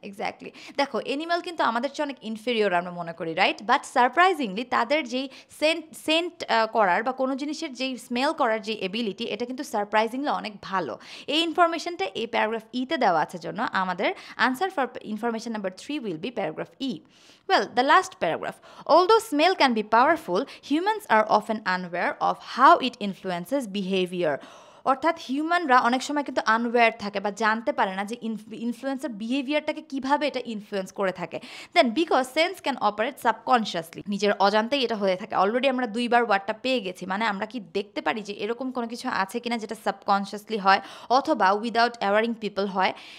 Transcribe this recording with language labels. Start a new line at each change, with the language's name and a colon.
Bangla: Exactly, দেখো animal কিন্তু আমাদের চেয়ে অনেক ইনফেরিয়র আমরা মনে করি, রাইট? বাট সারপ্রাইজিংলি তাদের যেই সেন্ট করার বা কোনো জিনিসের যেই স্মেল করার যে এবিলিটি, এটা কিন্তু সারপ্রাইজিংলি অনেক ভালো। এই ইনফরমেশনটা এই প্যারাগ্রাফ ইতে দেওয়া আছে জন্য আমাদের
English: Answer for information number 3 will be paragraph E. Well, the last paragraph. Although smell can be powerful, humans are often unaware of how it influences behavior.
Bangla: অর্থাৎ হিউম্যানরা অনেক সময় কিন্তু আনওয়্যার থাকে বা জানতে পারে না যে ইনফ্লুয়েন্সার বিহেভিয়ারটাকে কীভাবে এটা ইনফ্লুয়েন্স করে থাকে।
English: then because sense can operate subconsciously,
Bangla: নিজের অজান্তেই এটা হয়ে থাকে। অলরেডি আমরা 2 বার ওয়ার্ডটা পেয়ে গেছি, মানে আমরা কি দেখতে পারি যে এরকম কোনো কিছু আছে কিনা যেটা সাবকনশিয়াসলি হয় অথবা
English: without awaring people
Bangla: হয়।